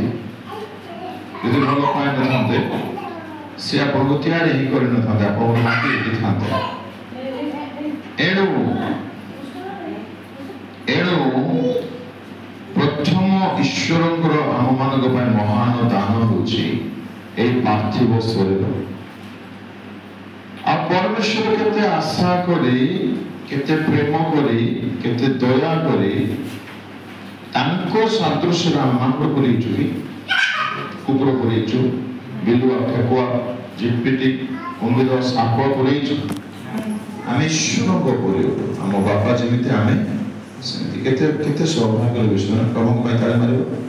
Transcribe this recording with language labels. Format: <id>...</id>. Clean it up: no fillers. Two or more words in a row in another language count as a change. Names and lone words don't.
<or>ଯଦି ଭଲ ପାଇନଥାନ୍ତେ ସେ ଆପଣଙ୍କୁ ତିଆରି ହିଁ କରିନଥାନ୍ତେ, ଆପଣଙ୍କୁ ମାଟି ଦେଇଥାନ୍ତେ। ଏଣୁ ପ୍ରଥମ ଈଶ୍ୱରଙ୍କର ଆମମାନଙ୍କ ପାଇଁ ମହାନ ଦାନ ହେଉଛି ଏହି ପାର୍ଥିବ ଶରୀର। ଆଉ ପରମେଶ୍ୱର କେତେ ଆଶା କରେ କେତେ ପ୍ରେମ କରେ କେତେ ଦୟା କରେ ତାଙ୍କ ସାଦୃଶ୍ୟରେ ଆମମାନଙ୍କୁ କରିଛୁ କି? କୁକୁର କରିଛୁ, ବିଲୁଆ, ଠେକୁଆ, ଝିପିଟି, କୁମ୍ଭୀର, ସାପ କରିଛୁ। ଆମେ ଈଶ୍ୱରଙ୍କ କରିବୁ, ଆମ ବାପା ଯେମିତି ଆମେ ସେମିତି। କେତେ ସୌଭାଗ୍ୟର ବିଷୟ। ପ୍ରଭୁଙ୍କ ପାଇଁ ତାଳି ମାରିବ।</or>